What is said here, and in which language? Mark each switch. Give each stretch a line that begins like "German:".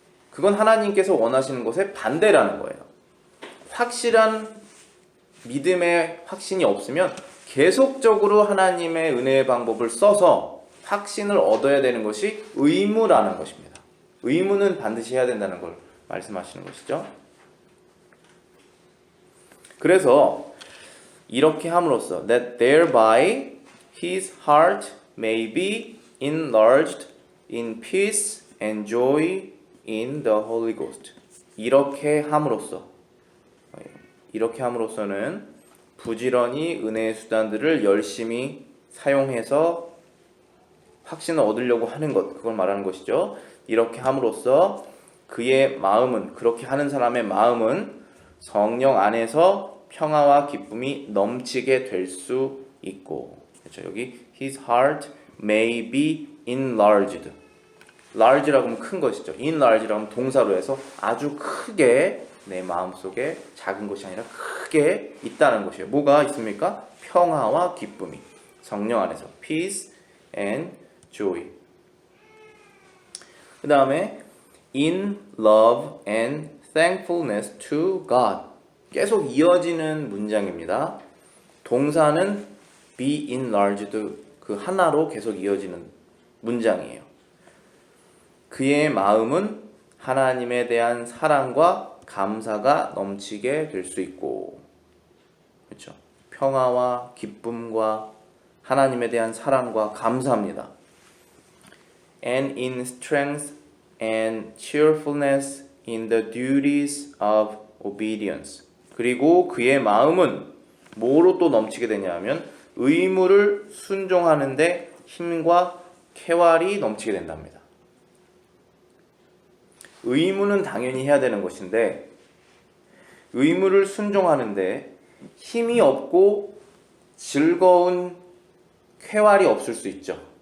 Korean: 그건 하나님께서 원하시는 것에 반대라는 거예요. 확실한 믿음의 확신이 없으면 계속적으로 하나님의 은혜의 방법을 써서 확신을 얻어야 되는 것이 의무라는 것입니다. 의무는 반드시 해야 된다는 걸 말씀하시는 것이죠. 그래서 이렇게 함으로써
English: that thereby his heart may be enlarged in peace and joy in the Holy Ghost.
Korean: 이렇게 함으로써는 부지런히 은혜의 수단들을 열심히 사용해서 확신을 얻으려고 하는 것, 그걸 말하는 것이죠. 이렇게 함으로써 그의 마음은, 그렇게 하는 사람의 마음은 성령 안에서 평화와 기쁨이 넘치게 될 수 있고, 그렇죠. 여기
English: his heart may be enlarged.
Korean: large라고 하면 큰 것이죠. enlarge라고 하면 동사로 해서 아주 크게 내 마음속에 작은 것이 아니라 크게 있다는 것이에요. 뭐가 있습니까? 평화와 기쁨이 성령 안에서
English: peace and joy.
Korean: 그 다음에
English: in love and thankfulness to God.
Korean: 계속 이어지는 문장입니다. 동사는 be enlarged 그 하나로 계속 이어지는 문장이에요. 그의 마음은 하나님에 대한 사랑과 감사가 넘치게 될 수 있고, 그렇죠? 평화와 기쁨과 하나님에 대한 사랑과 감사합니다.
English: And in strength and cheerfulness in the duties of obedience.
Korean: 그리고 그의 마음은 뭐로 또 넘치게 되냐면 의무를 순종하는데 힘과 쾌활이 넘치게 된답니다. 의무는 당연히 해야 되는 것인데 의무를 순종하는데 힘이 없고 즐거운 쾌활이 없을 수 있죠.